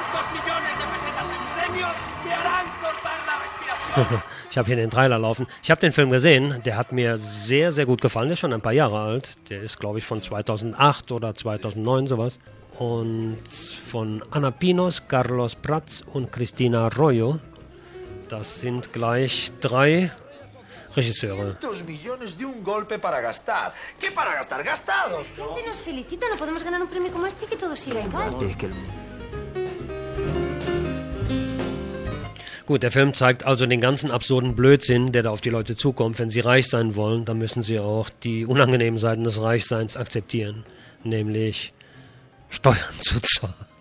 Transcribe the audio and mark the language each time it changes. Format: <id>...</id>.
<es>Millones de pesetas en premios y arancos para la respiración.</es> <de>Ich habe hier den Trailer laufen. Ich habe den Film gesehen. Der hat mir sehr, sehr gut gefallen. Der ist schon ein paar Jahre alt. Der ist, glaube ich, von 2008 oder 2009, sowas. Und von Ana Pinos, Carlos Prats und Cristina Arroyo. Das sind gleich drei Regisseure.</de> <es>Millones de un golpe para gastar. ¿Qué para gastar? ¡Gastados! Gente nos felicita. No podemos ganar un premio como este que todo siga igual.</es> <de>Gut, der Film zeigt also den ganzen absurden Blödsinn, der da auf die Leute zukommt. Wenn sie reich sein wollen, dann müssen sie auch die unangenehmen Seiten des Reichseins akzeptieren. Nämlich Steuern zu zahlen.</de>